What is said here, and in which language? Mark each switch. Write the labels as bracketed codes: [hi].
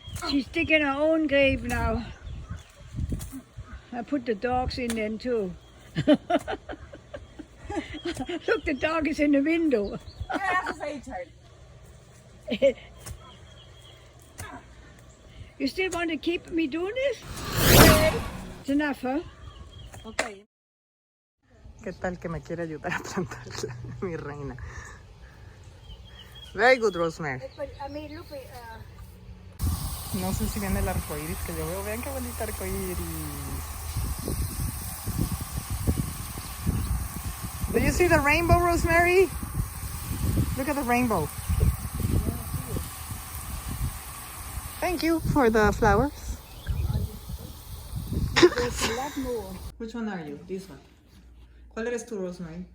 [en] She's digging her own grave now. I put the dogs in then too. Look, the dog is in the window. Yeah, that's a child. You still want to keep me doing this? It's enough, huh? Okay. [es] ¿Qué tal que me quiere ayudar a plantarla, mi reina? [en] Very good, Rosemary. But I mean, look, [es] No sé si viene el arcoíris que yo veo. Vean qué bonito arcoíris. [en] Do you see the rainbow, Rosemary? Look at the rainbow. Thank you for the flowers. there's a lot more. Which one are you? This one. [es] ¿Cuál eres tú, Rosemary?